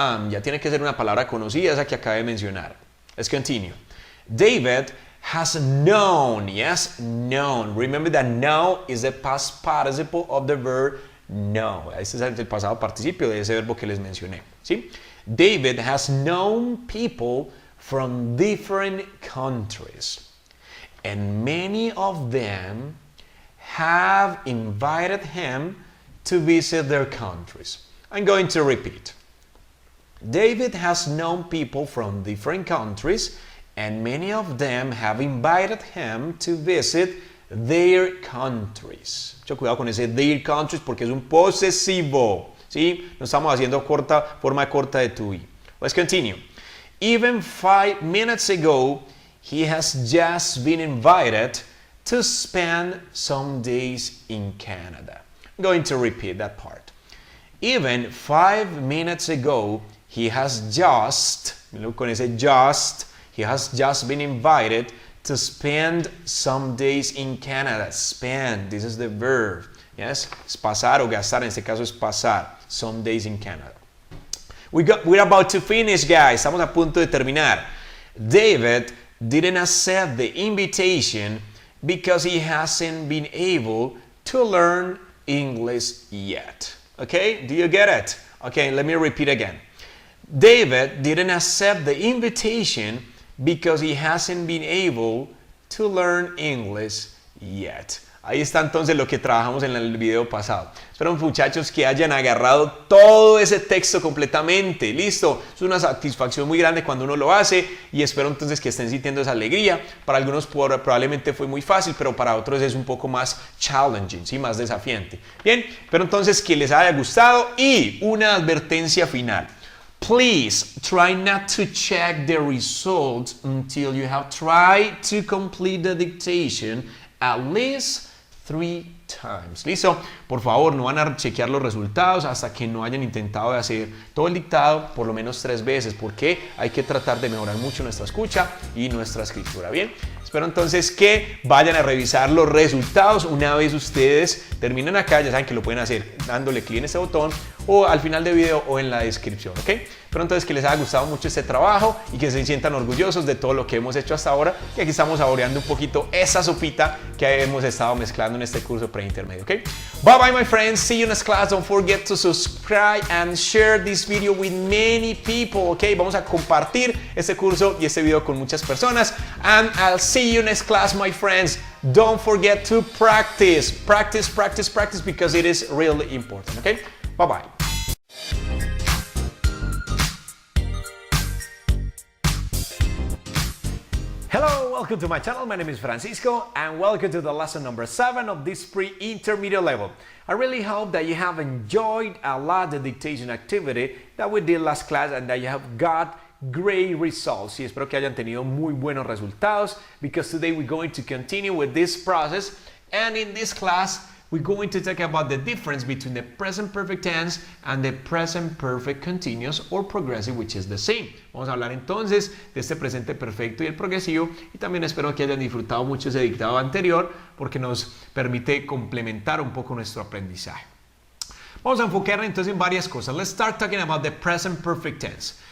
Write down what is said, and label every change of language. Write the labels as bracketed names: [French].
[Spanish] Ya tiene que ser una palabra conocida, esa que acabé de mencionar. [English] Let's continue. David has known. Yes, known. Remember that know is the past participle of the verb know. [Spanish] Este es el pasado participio de ese verbo que les mencioné. ¿Sí? [English] David has known people from different countries. And many of them have invited him to visit their countries. I'm going to repeat. David has known people from different countries, and many of them have invited him to visit their countries. [Spanish] Mucho cuidado con ese [English] their countries [Spanish] porque es un posesivo, ¿sí? No estamos haciendo forma corta de to be. [English] Let's continue. Even 5 minutes ago, he has just been invited to spend some days in Canada. I'm going to repeat that part. Even 5 minutes ago, he has just, look [Spanish] con ese [English] just, he has just been invited to spend some days in Canada. Spend, this is the verb. Yes, [Spanish] es pasar o gastar, en este caso es pasar. [English] Some days in Canada. We're about to finish, guys. [Spanish] Estamos a punto de terminar. [English] David didn't accept the invitation because he hasn't been able to learn English yet. Okay, do you get it? Okay, let me repeat again. David didn't accept the invitation because he hasn't been able to learn English yet. [Spanish] Ahí está entonces lo que trabajamos en el video pasado. Espero, muchachos, que hayan agarrado todo ese texto completamente. ¿Listo? Es una satisfacción muy grande cuando uno lo hace y espero entonces que estén sintiendo esa alegría. Para algunos probablemente fue muy fácil, pero para otros es un poco más challenging, ¿sí? Más desafiante. Bien, pero entonces que les haya gustado y una advertencia final. [English] Please try not to check the results until you have tried to complete the dictation at least 3 times. [Spanish] ¿Listo? Por favor, no van a chequear los resultados hasta que no hayan intentado de hacer todo el dictado por lo menos 3 veces, porque hay que tratar de mejorar mucho nuestra escucha y nuestra escritura. Bien, espero entonces que vayan a revisar los resultados una vez ustedes terminen acá. Ya saben que lo pueden hacer dándole clic en este botón o al final del video o en la descripción, ¿ok? Espero entonces que les haya gustado mucho este trabajo y que se sientan orgullosos de todo lo que hemos hecho hasta ahora, y aquí estamos saboreando un poquito esa sopita que hemos estado mezclando en este curso pre-intermedio, ¿ok? [English] Bye bye, my friends, see you next class. Don't forget to subscribe and share this video with many people, ¿ok? [Spanish] Vamos a compartir este curso y este video con muchas personas, [English] and I'll see you next class, my friends. Don't forget to practice, practice, practice, practice, because it is really important, ¿ok? Bye bye. Hello, welcome to my channel. My name is Francisco and welcome to the lesson number 7 of this pre-intermediate level. I really hope that you have enjoyed a lot the dictation activity that we did last class and that you have got great results. [Spanish] Y espero que hayan tenido muy buenos resultados, [English] because today we're going to continue with this process, and in this class we're going to talk about the difference between the present perfect tense and the present perfect continuous or progressive, which is the same. [Spanish] Vamos a hablar entonces de este presente perfecto y el progresivo, y también espero que hayan disfrutado mucho ese dictado anterior, porque nos permite complementar un poco nuestro aprendizaje. Vamos a enfocar entonces en varias cosas. [English] Let's start talking about the present perfect tense.